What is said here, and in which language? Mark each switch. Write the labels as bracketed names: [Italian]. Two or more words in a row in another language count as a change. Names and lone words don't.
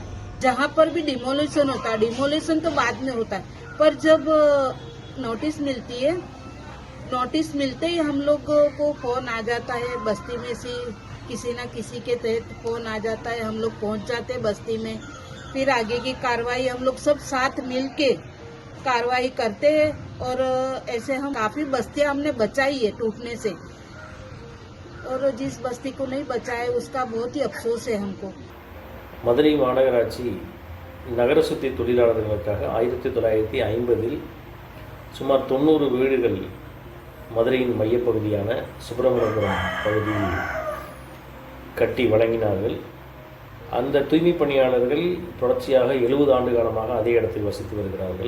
[Hindi] जहाँ पर भी डिमोलिशन होता है, डिमोलिशन तो बाद में होता है, पर जब नोटिस मिलती है, नोटिस मिलते ही हम लोग को फोन आ जाता है, बस्ती में से किसी न किसी के तहत फोन आ जाता है, हम लोग पहुँच जाते हैं बस्ती में. फिर आगे की कार्रवाई हम लोग सब साथ मिलके कार्रवाई करते हैं और ऐसे हम काफी बस्तियां हमने बचाई है टूटने से, और जिस बस्ती को नहीं बचाए उसका बहुत ही अफसोस है हमको. [Tamil] மதுரை மாநகராட்சி நகர சுத்தி தொழிலாளர்களுக்காக 1950 சுமார் 90 வீடுகள் மதுரையின் மையப்பகுதியான சுப்பிரமணியபுரம் பகுதியில் கட்டி வழங்கினார்கள். அந்த தூய்மை பணியாளர்கள் தொடர்ச்சியாக 70 ஆண்டு காலமாக அதே இடத்தில் வசித்து வருகிறார்கள்.